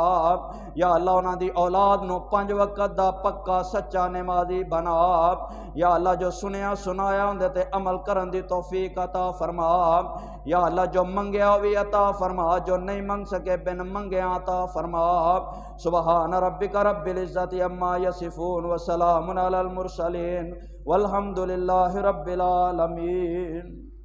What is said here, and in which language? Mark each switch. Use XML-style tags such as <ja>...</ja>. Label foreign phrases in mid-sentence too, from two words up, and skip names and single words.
<ar>يا الله</ar> <pa>उन्हां दी औलाद नू 5 वक्त दा पक्का सच्चा नमाजी बना।</pa> <ar>يا الله</ar> <pa>जो सुनया सुनाया उंदे ते अमल करन दी तौफीक अता फरमा।</pa> <ar>يا الله</ar> <pa>जो मंगया भी अता फरमा जो नहीं मंग सके बिन मंगया अता फरमा।</pa> <ar>سبحان ربك رب العزة عما يصفون وسلام على المرسلين والحمد لله رب العالمين.</ar>